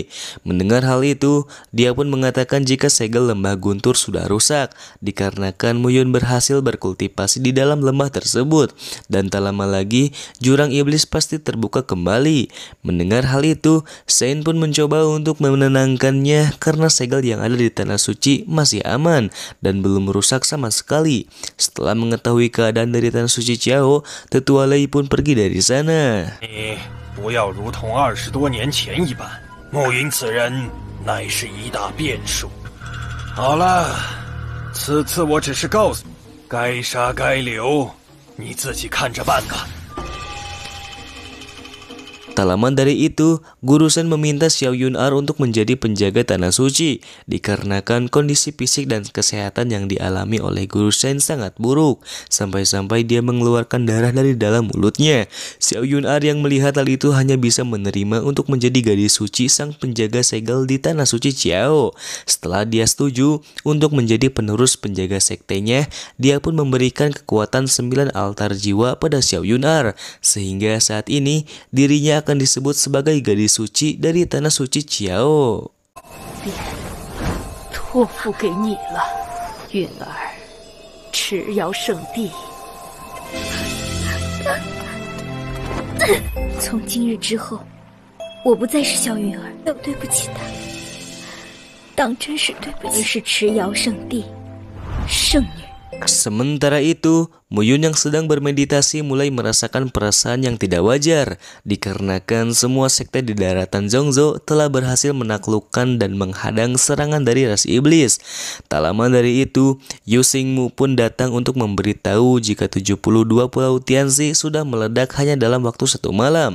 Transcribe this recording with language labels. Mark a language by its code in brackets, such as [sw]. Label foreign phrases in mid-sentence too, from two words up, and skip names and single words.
[id] Mendengar hal itu, dia pun mengatakan jika segel lembah guntur sudah rusak dikarenakan Muyun berhasil berkultivasi di dalam lembah tersebut dan tak lama lagi jurang iblis pasti terbuka kembali. Mendengar hal itu, Sein pun mencoba untuk menenangkannya karena segel yang ada di tanah suci masih aman dan belum rusak sama sekali. Setelah mengetahui keadaan dari tanah suci Chiao, Tetua Lei pun pergi dari sana. [zh] 你不要如同20多年前一般，暮云此人乃是一大变数。好了，此次我只是告诉你，该杀该留，你自己看着办吧。 [id] Tak lama dari itu, Guru Shen meminta Xiao Yunar untuk menjadi penjaga tanah suci dikarenakan kondisi fisik dan kesehatan yang dialami oleh Guru Shen sangat buruk sampai-sampai dia mengeluarkan darah dari dalam mulutnya. Xiao Yunar yang melihat hal itu hanya bisa menerima untuk menjadi gadis suci sang penjaga segel di tanah suci Chiao. Setelah dia setuju untuk menjadi penerus penjaga sektenya, dia pun memberikan kekuatan 9 altar jiwa pada Xiao Yunar sehingga saat ini dirinya akan akan disebut sebagai gadis suci dari tanah suci Qiao. [zh] 托付给你了，允儿，持瑶圣地。从今日之后，我不再是小允儿，又对不起她，当真是对不起。是持瑶圣地圣女。 [id] Sementara itu, Muyun yang sedang bermeditasi mulai merasakan perasaan yang tidak wajar dikarenakan semua sekte di daratan Zhongzhou telah berhasil menaklukkan dan menghadang serangan dari ras iblis. Tak lama dari itu, Yu Xingmu pun datang untuk memberitahu jika 72 pulau Tianzi sudah meledak hanya dalam waktu 1 malam.